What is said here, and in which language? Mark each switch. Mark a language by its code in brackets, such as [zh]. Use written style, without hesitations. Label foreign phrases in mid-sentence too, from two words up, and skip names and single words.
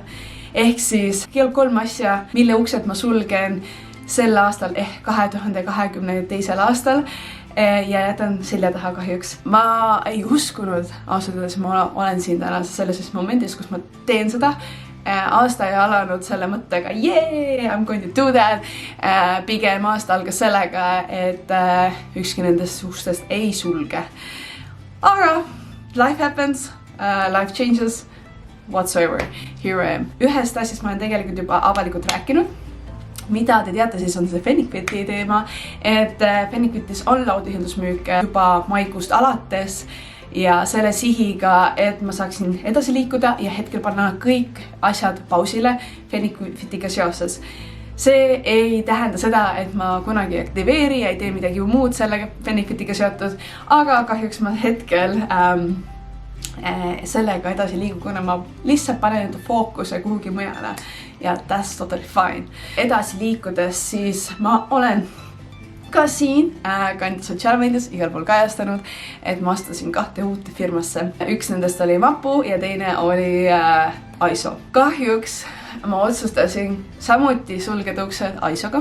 [et] Ehk siis kell 3 asja, mille uksed ma sulgen sel aastal ehk 2022. aastal ja jätan selja taha kahjuks. Ma ei uskunud ausalt öeldes, ma olen siin täna selles momendis, kus ma teen seda. Aasta ei alanud selle mõttega, [en] yeah, I'm going to do that. [et] Pigem aasta algas sellega, et ükski nendest ustest ei sulge. [en] Aga life happens, life changes, whatsoever, here I am. [et] Ühest asjast ma olen tegelikult juba avalikult rääkinud. Mida te teate, siis on see Fennikfiti teema, et Fennikfitis on laudühendusmüük juba maikuust alates ja selle sihiga, et ma saaksin edasi liikuda ja hetkel panna kõik asjad pausile Fennikfitiga seoses. See ei tähenda seda, et ma kunagi ei aktiveeri ja ei tee midagi muud sellega Fennikfitiga seotud, aga kahjuks ma hetkel sellega edasi liigu, kuna ma lihtsalt panen enda fookuse kuhugi mujale ja [en] that's totally fine. [et] Edasi liikudes siis ma olen ka siin kandi sotsiaalmeedias igal pool kajastanud, et ma astusin 2 uute firmasse. Üks nendest oli Mapu ja teine oli Aiso. Kahjuks ma otsustasin samuti sulgeda uksed Aisoga.